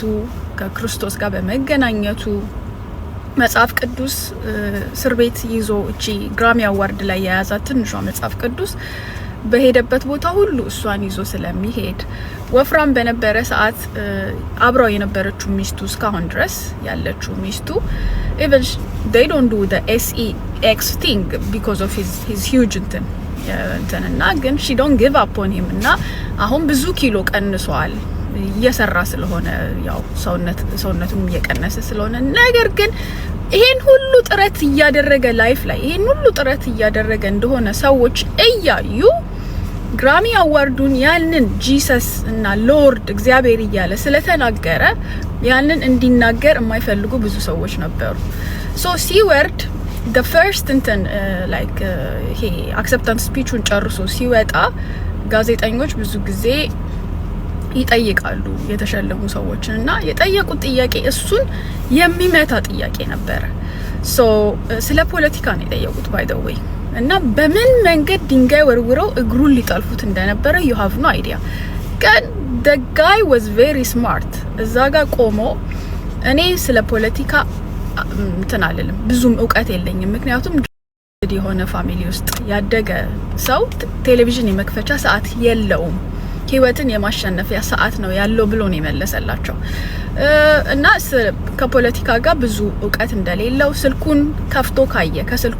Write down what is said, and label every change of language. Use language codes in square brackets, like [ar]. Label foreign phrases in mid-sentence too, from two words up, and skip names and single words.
[am] ከክርስቶስ ጋር በመገናኘቱ መጽሐፍ ቅዱስ እስር ቤት ይዞ እቺ ግራሚ አዋርድ ላይ የያዛት ትንሿ መጽሐፍ ቅዱስ በሄደበት ቦታ ሁሉ እሷን ይዞ ስለሚሄድ ወፍራም በነበረ ሰዓት አብራው የነበረችው ሚስቱ እስካሁን ድረስ ያለችው ሚስቱ [en] even they don't do the sex thing because of his huge [am] እንትና ግን [en] she don't give up on him [am] እና አሁን ብዙ ኪሎ ቀንሷል እየሰራ ስለሆነ ያው ሰውነቱም እየቀነሰ ስለሆነ ነገር ግን ይሄን ሁሉ ጥረት እያደረገ ላይፍ ላይ ይሄን ሁሉ ጥረት እያደረገ እንደሆነ ሰዎች እያዩ ግራሚ አዋርዱን ያንን ጂሰስ እና ሎርድ እግዚአብሔር እያለ ስለተናገረ ያንን እንዲናገር የማይፈልጉ ብዙ ሰዎች ነበሩ። ሶ ሲወርድ [en] the first like [am] ይሄ [en] acceptance speech [am] ጨርሶ ሲወጣ ጋዜጠኞች ብዙ ጊዜ ይጠይቃሉ የተሸለሙ ሰዎችን እና የጠየቁት ጥያቄ እሱን የሚመታ ጥያቄ ነበረ። ሶ ስለ ፖለቲካ ነው የጠየቁት [en] by the way [am] እና በምን መንገድ ድንጋይ ወርውረው እግሩን ሊጠልፉት እንደነበረ [en] you have no idea። [am] ግን [en] the guy was very smart። [am] እዛ ጋር ቆሞ እኔ ስለ ፖለቲካ እንተናለለም ብዙም እውቀት የለኝም ምክንያቱም የሆነ ፋሚሊ ውስጥ ያደገ ሰው ቴሌቪዥን የመክፈቻ ሰዓት የለውም ህይወትን የማሸነፊያ ሰዓት ነው ያለው ብሎ ነው የመለሰላቸው። እና ከፖለቲካ ጋር ብዙ እውቀት እንደሌለው ስልኩን ከፍቶ ካየ ከስልኩ